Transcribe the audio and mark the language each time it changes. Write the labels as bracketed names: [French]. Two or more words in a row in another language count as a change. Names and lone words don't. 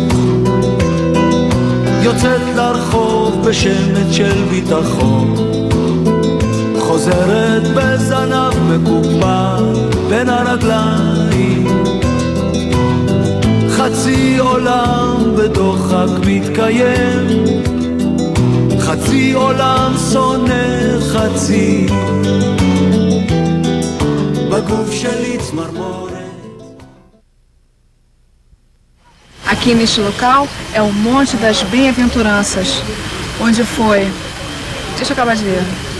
[Hebrew] יוצאת לרחוב בשמץ של ביטחון, חוזרת בזנב מקופל בין הרגליים, חצי עולם בדוחק מתקיים, חצי עולם שונא חצי, בגוף שלי צמרמורת. [Portuguese] Aqui neste local é o Monte das Bem-aventuranças, onde foi... Deixa eu acabar de ler.